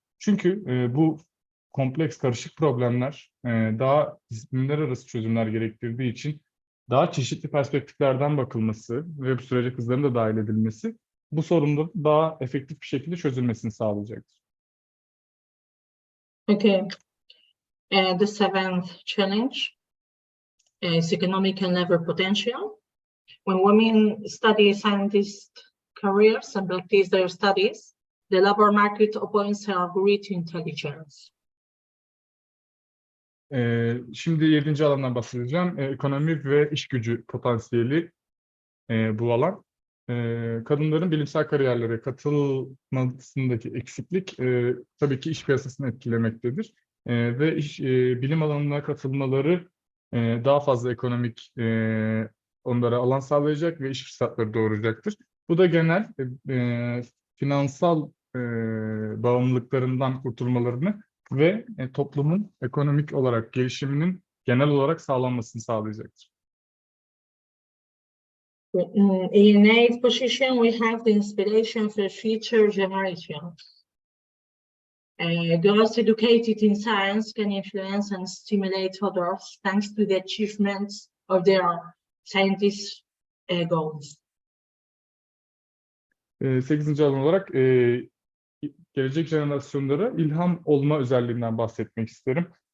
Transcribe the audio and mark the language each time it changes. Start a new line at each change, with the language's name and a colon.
Turkish: Çünkü bu kompleks, karışık problemler daha disiplinler arası çözümler gerektirdiği için daha çeşitli perspektiflerden bakılması ve bu sürece kızların da dahil edilmesi bu sorunun daha efektif bir şekilde çözülmesini sağlayacaktır.
English: Okay. The seventh challenge is economic and labor potential. When women study scientist careers and practice their studies, the labor market opens a great intelligence.
Turkish: Şimdi 7. alandan bahsedeceğim. Ekonomi ve iş gücü potansiyeli bu alan. Kadınların bilimsel kariyerlere katılmasındaki eksiklik tabii ki iş piyasasını etkilemektedir. Ve bilim alanına katılmaları daha fazla ekonomik onlara alan sağlayacak ve iş fırsatları doğuracaktır. Bu da genel finansal bağımlılıklarından kurtulmalarını ve toplumun ekonomik olarak gelişiminin genel olarak sağlanmasını sağlayacaktır.
English: In eighth position, we have the inspiration for future generations. Girls educated in science can influence and stimulate others thanks to the achievements of their scientist goals.
Turkish: 8. alan olarak gelecek jenerasyonlara ilham olma özelliğinden bahsetmek isterim.